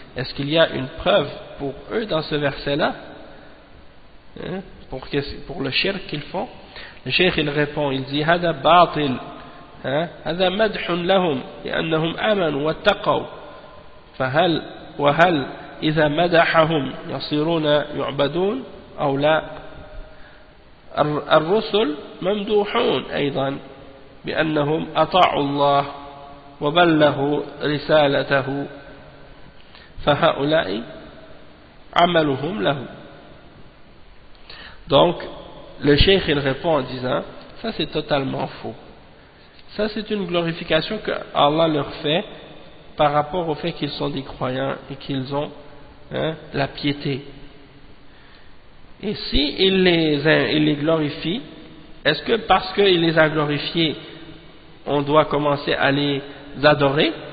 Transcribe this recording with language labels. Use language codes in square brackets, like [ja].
[fr] Est-ce qu'il y a une preuve pour eux dans ce verset-là, pour le shirk qu'ils font? Le cheikh il répond, il dit [ar] hada batil, hada madhun lahum li'annahum amanu wattaqaw fahal وهل إذا مدحهم يصيرون يعبدون أو لا. الرسل ممدوحون أيضا بأنهم أطاعوا الله وبلغوا رسالته فهؤلاء عملهم له. [fr] Donc le cheikh il répond en disant ça c'est totalement faux, ça c'est une glorification que Allah leur fait par rapport au fait qu'ils sont des croyants et qu'ils ont la piété. Et si il les glorifie, est-ce que parce qu'il les a glorifiés, on doit commencer à les adorer?